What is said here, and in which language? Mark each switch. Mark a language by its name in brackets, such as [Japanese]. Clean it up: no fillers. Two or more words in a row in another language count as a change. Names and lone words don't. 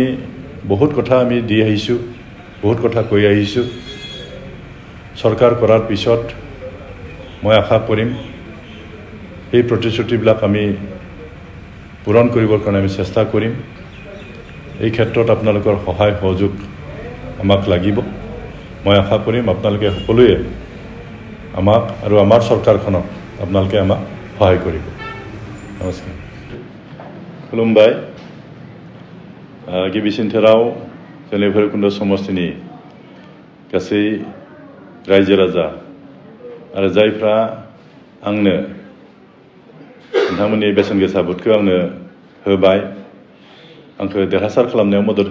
[Assamese] বহুত কথা আমি দি আহিছোঁ বহুত কথা কৈ আহিছোঁ চৰকাৰ কৰাৰ পিছত মই আশা কৰিম এই প্ৰতিশ্ৰুতিবিলাক আমি পূৰণ কৰিবৰ কাৰণে আমি চেষ্টা কৰিম এই ক্ষেত্ৰত আপোনালোকৰ সহায় সহযোগ আমাক লাগিব মই আশা কৰিম আপোনালোকে সকলোৱে আমাক আৰু আমাৰ চৰকাৰখনক আপোনালোকে আমাক সহায় কৰিব নমস্কাৰ [Bodo] खुलुमबाय गिबिसिनथाराव जोंनि भैरबकुण्ड समष्टिनि गासै रायजो राजा आरो जायफ्रा आंनो नोंथांमोननि बेसेन गोसा भोटखौ आंनो होबाय आंखौ देरहासार खालामनायाव मदद